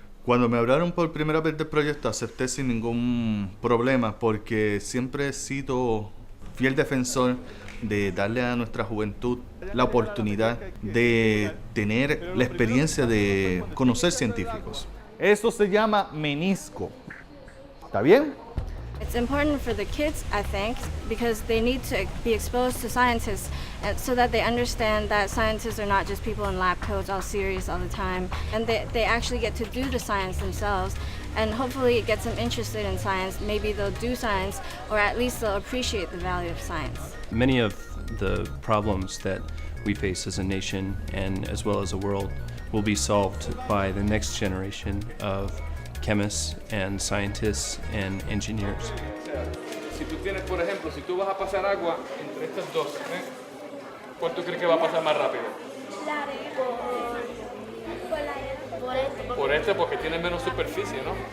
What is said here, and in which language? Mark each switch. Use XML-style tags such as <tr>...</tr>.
<es>Cuando me hablaron por primera vez del proyecto, acepté sin ningún problema porque siempre he sido fiel defensor de darle a nuestra juventud la oportunidad de tener la experiencia de conocer científicos. Eso se llama menisco. ¿Está bien?</es> <en>It's important for the kids, I think, because they need to be exposed to scientists so that they understand that scientists are not just people in lab coats all serious all the time, and they actually get to do the science themselves, and hopefully it gets them interested in science. Maybe they'll do science, or at least they'll appreciate the value of science. Many of the problems that we face as a nation and as well as a world will be solved by the next generation of chemists and scientists and engineers.</en> <es>Si tú tienes, por ejemplo, si tú vas a pasar agua entre estas dos, ¿cuál tú crees que va a pasar más rápido? Por este, porque tiene menos superficie, ¿no?</es>